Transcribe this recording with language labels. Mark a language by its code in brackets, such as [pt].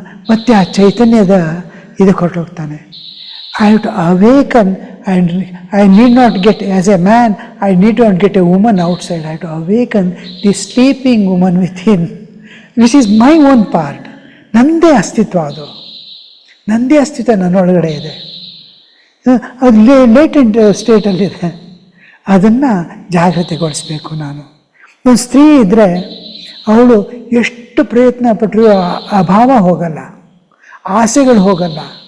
[kn] ಮತ್ತು ಆ ಚೈತನ್ಯದ ಇದಕ್ಕೆ ಹೊರಟೋಗ್ತಾನೆ. [en] I have to awaken and I need not get, as a man, I need not get a woman outside. I have to awaken the sleeping woman within, which is my own part. [kn] ನಂದೇ ಅಸ್ತಿತ್ವ ಅದು, ನಂದೇ ಅಸ್ತಿತ್ವ ನನ್ನೊಳಗಡೆ ಇದೆ. ಅದು latent ಸ್ಟೇಟಲ್ಲಿದೆ. ಅದನ್ನು ಜಾಗೃತಿಗೊಳಿಸ್ಬೇಕು ನಾನು. ಒಂದು ಸ್ತ್ರೀ ಇದ್ದರೆ ಅವಳು ಎಷ್ಟು ಪ್ರಯತ್ನ ಪಟ್ಟರೂ ಆ ಭಾವ ಹೋಗಲ್ಲ, ಆಸೆಗಳು ಹೋಗಲ್ಲ.